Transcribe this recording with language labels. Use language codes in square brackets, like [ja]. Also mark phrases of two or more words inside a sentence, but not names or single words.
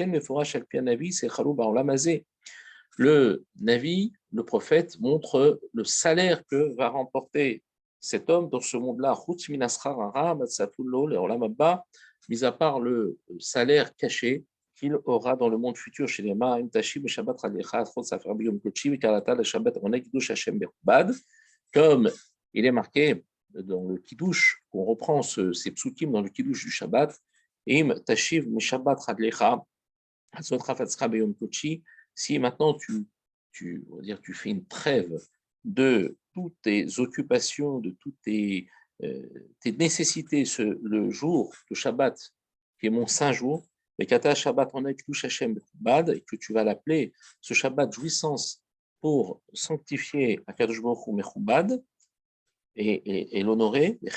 [fr] Le Navi, le prophète, montre le salaire que va remporter cet homme dans ce monde-là, mis à part le salaire caché qu'il aura dans le monde futur chez les mains, comme il est marqué dans le Kiddush, qu'on reprend ces psukim dans le Kiddush du Shabbat, [he] Im tashiv mishabbat chadlecha, [fr] si maintenant tu fais une trêve de toutes tes occupations, de toutes tes nécessités le jour de Shabbat, qui est mon saint jour, et que tu vas l'appeler ce Shabbat jouissance pour sanctifier [he] Akadosh Baruch Hu Mechubad, [fr] et l'honorer.